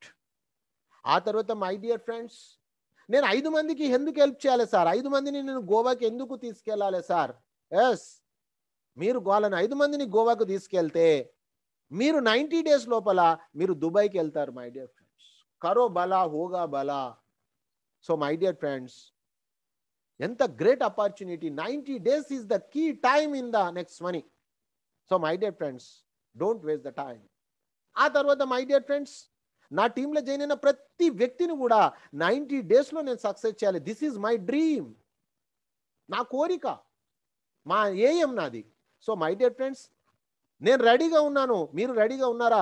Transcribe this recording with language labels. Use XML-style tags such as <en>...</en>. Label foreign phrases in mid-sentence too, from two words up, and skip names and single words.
<te>ఆ తర్వాత</te> <en>my dear friends,</en> <te>నేను 5 మందికి ఎందుకు హెల్ప్ చేయాలి సార్, 5 మందిని నేను గోవాకి ఎందుకు తీసుకెళ్ళాలి సార్? ఎస్, మీరు వాళ్ళని 5 మందిని గోవాకు తీసుకెళ్తే మీరు 90 డేస్ లోపల మీరు దుబాయ్కి వెళ్తారు.</te> <en>my dear friends,</en> <hi>करो भला होगा भला.</hi> <en>so my dear friends, ఎంత great opportunity. 90 days is the key time in the next money. So my dear friends, don't waste the time.</en> <te>ఆ తర్వాత</te> <en>my dear friends,</en> <te>నా టీంలో జాయిన్ అయిన ప్రతి వ్యక్తిని కూడా 90 డేస్లో నేను సక్సెస్ చేయాలి.</te> <en>this is my dream,</en> <te>నా కోరిక, మా ఏఎం నాది.</te> <en>so my dear friends,</en> <te>నేను రెడీగా ఉన్నాను, మీరు రెడీగా ఉన్నారా?</te>